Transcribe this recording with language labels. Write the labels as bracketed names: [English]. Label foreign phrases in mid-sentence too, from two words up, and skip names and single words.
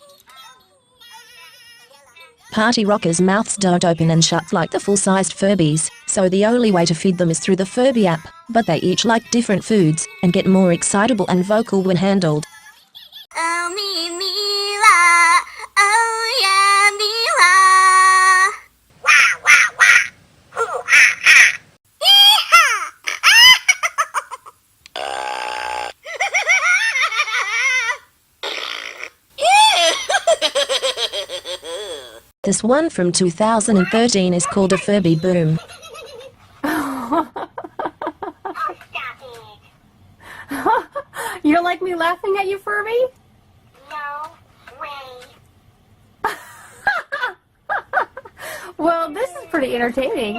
[English] Party rockers' mouths don't open and shut like the full-sized Furbies, so the only way to feed them is through the Furby app, but they each like different foods, and get more excitable and vocal when handled. Oh, me, la. Oh, yeah, me, la. Wah, wah, wah. Hoo, ha, ha. Yee-haw. This one from 2013 is called a Furby boom. You don't like me laughing at you, Furby? No way. Well, this is pretty entertaining.